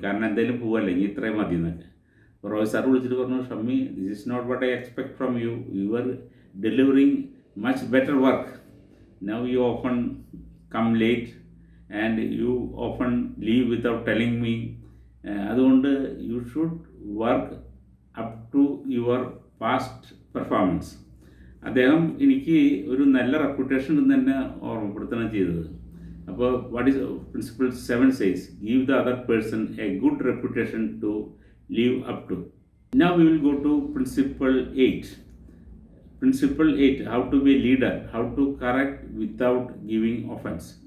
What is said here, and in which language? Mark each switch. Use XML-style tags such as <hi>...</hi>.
<ml>കാരണം എന്തെങ്കിലും പോവല്ലെങ്കിൽ ഇത്രയും മതി എന്നൊക്കെ. അപ്പോൾ റോയ് സാർ വിളിച്ചിട്ട് പറഞ്ഞു,</ml> <en>Shammi, this is not what I expect from you, you are delivering much better work. Now you often come late and you often leave without telling me.</en> <ml>അതുകൊണ്ട്</ml> <en>You should work up to your past performance.</en> <ml>അദ്ദേഹം എനിക്ക് ഒരു നല്ല reputation എന്ന് തന്നെ ഓർമ്മപ്പെടുത്തണം ചെയ്തത്. അപ്പോൾ</ml> <en>What is principle 7 says, give the other person a good reputation to live up to. Now we will go to principle 8. Principle 8, how to be a leader, how to correct without giving offense.</en>